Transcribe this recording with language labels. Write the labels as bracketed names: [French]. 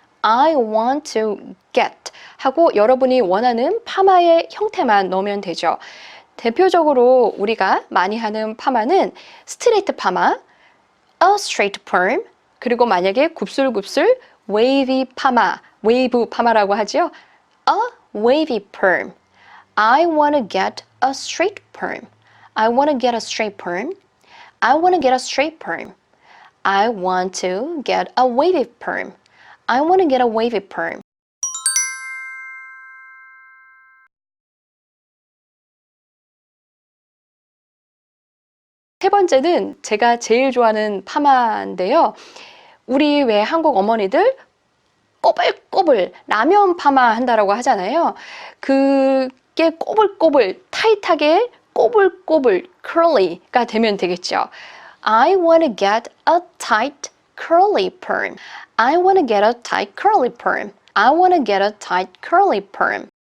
[English] I want to get [Korean] 하고 여러분이 원하는 파마의 형태만 넣으면 되죠. 대표적으로 우리가 많이 하는 파마는 스트레이트 파마, [English] a straight perm, [Korean] 그리고 만약에 굽슬굽슬 wavy 파마, 웨이브 파마라고 하죠. [English] A wavy perm. I want to get a straight perm. I want to get a straight perm. I want to get a straight perm. I want to get a wavy perm. I want to get a wavy perm. [Korean] 세 번째는 제가 제일 좋아하는 파마인데요. 우리 왜 한국 어머니들 꼬불꼬불 라면 파마 한다라고 하잖아요. 그게 꼬불꼬불 타이트하게 꼬불꼬불 curly가 되면 되겠죠. [English] I want to get a tight curly perm. I want to get a tight curly perm. I want to get a tight curly perm.